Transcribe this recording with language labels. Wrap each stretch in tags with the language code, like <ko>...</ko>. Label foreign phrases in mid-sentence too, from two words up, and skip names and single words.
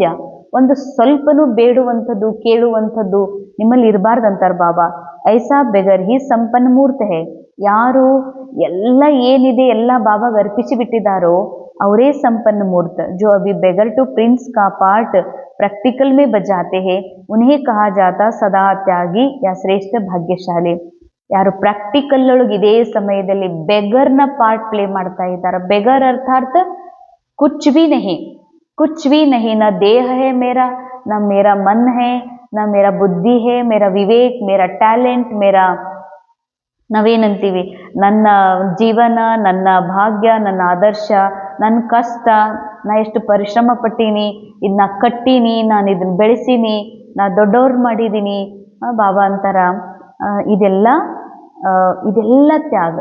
<kn>ಒಂದು ಸ್ವಲ್ಪನೂ ಬೇಡುವಂಥದ್ದು ಕೇಳುವಂಥದ್ದು ನಿಮ್ಮಲ್ಲಿ ಇರಬಾರ್ದಂತಾರ ಬಾಬಾ.</kn> <hi>ऐसा बेगर ही संपन्न मूर्त है.</hi> <kn>ಯಾರು ಎಲ್ಲ ಏನಿದೆ ಎಲ್ಲ ಬಾಬಾಗ ಅರ್ಪಿಸಿ ಬಿಟ್ಟಿದ್ದಾರೋ ಅವರೇ ಸಂಪನ್ನ ಮೂರ್ತ.</kn> <hi>जो अभी</hi> <en>beggar to prince</en> <hi>का पार्ट प्रैक्टिकल में बजाते हैं उन्हें कहा जाता सदा त्यागी या श्रेष्ठ भाग्यशाली.</hi> <kn>ಯಾರು ಪ್ರಾಕ್ಟಿಕಲ್ ಒಳಗೆ ಇದೇ ಸಮಯದಲ್ಲಿ ಬೆಗರ್ನ ಪಾರ್ಟ್ ಪ್ಲೇ ಮಾಡ್ತಾ ಇದ್ದಾರೆ.</kn> <hi>बेगर अर्थात कुछ भी नहीं ना ದೇಹ है मेरा, ना मेरा मन है, ना मेरा बुद्धि है, मेरा विवेक, मेरा ಟ್ಯಾಲೆಂಟ್, मेरा</hi> <kn>ನಾವೇನಂತೀವಿ ನನ್ನ ಜೀವನ, ನನ್ನ ಭಾಗ್ಯ, ನನ್ನ ಆದರ್ಶ, ನನ್ನ ಕಷ್ಟ, ನಾ ಎಷ್ಟು ಪರಿಶ್ರಮ ಪಟ್ಟೀನಿ, ಇದನ್ನ ಕಟ್ಟೀನಿ, ನಾನು ಇದನ್ನ ಬೆಳೆಸೀನಿ, ನಾ ದೊಡ್ಡವ್ರು ಮಾಡಿದ್ದೀನಿ. ಬಾಬಾ ಅಂತಾರ ಇದೆಲ್ಲ ತ್ಯಾಗ.</kn>